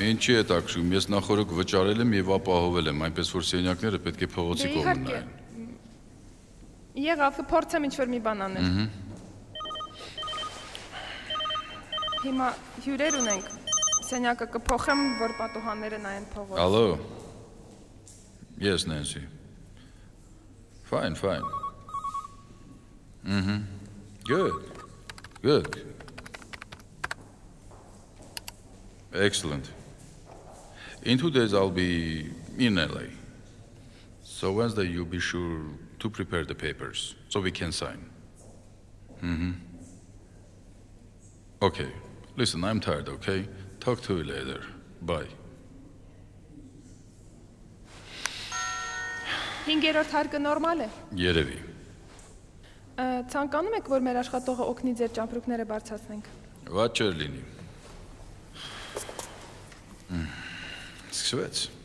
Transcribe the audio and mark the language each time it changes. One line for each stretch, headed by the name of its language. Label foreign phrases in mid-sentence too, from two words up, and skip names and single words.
Armenian: Ինչի է տակշում, ես նախորդ վճարել եմ եւ ապահովել եմ, այնպես որ սենյակները պետք է փողոցի կողմն նայեն։ Եղավ, կփորձեմ ինչ-որ մի բան անել։ Հիմա հյուրեր ունենք։ Սենյակը կփոխեմ, որ պատուհանները նայեն փողոց։
English: Ալո։ Yes, Nancy. Fine. Good. Excellent. In 2 days I'll be in LA. So Wednesday you'll be sure to prepare the papers so we can sign. Okay. Listen, I'm tired, okay? Talk to you later. Bye.
Armenian: 5-րդ հարկը նորմալ է։ Երևի։ Ցանկանում եք, որ մեր աշխատողը օգնի ձեր ճամպրուկները բարձրացնենք։ Ված չէր լինի։ Սկսվեց։